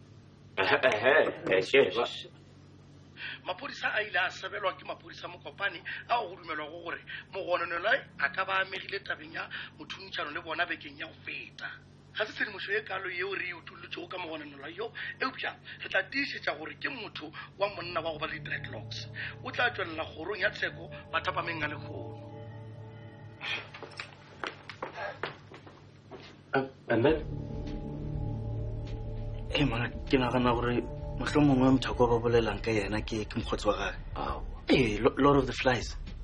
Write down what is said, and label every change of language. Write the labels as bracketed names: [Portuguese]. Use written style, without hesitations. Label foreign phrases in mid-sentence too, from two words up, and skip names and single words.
[Northern Sotho] Maphodisa a ile a sebelwa ke maphodisa mokopane a go dumelwa go gore mogononelo a ka ba amegile tabeng ya mothuntšhano le bona bekeng ya go feta. Ga se tshedimošo e kalo yeo re e utullotšego ka mogononelo yo eupša re tla tiišetša gore ke motho wa monna wa go ba le dreadlocks o tla tšwelela kgorong ya tsheko mathapameng a lekgono. [English] And then Hey man, [Northern Sotho] ke nagana gore mohlomongwe wa mthako ba bolelang ka yena ke mokgotsi wa gage. [English] Hey, Lord of the Flies.